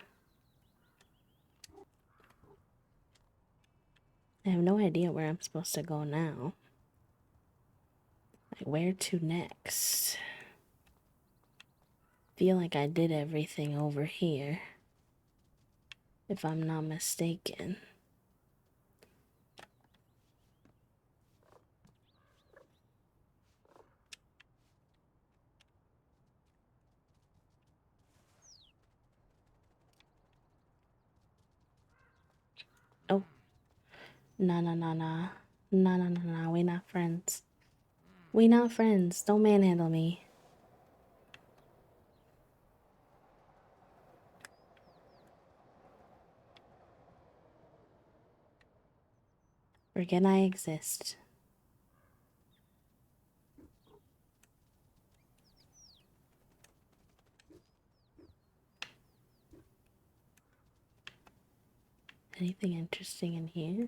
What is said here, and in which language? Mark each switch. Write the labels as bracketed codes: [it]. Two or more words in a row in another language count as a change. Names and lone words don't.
[en] I have no idea where I'm supposed to go now. Like, where to next? Feel like I did everything over here, if I'm not mistaken. Oh, nah, nah, nah, nah. Nah, nah, nah, nah. We not friends. We not friends. Don't manhandle me. Forget I exist. Anything interesting in here?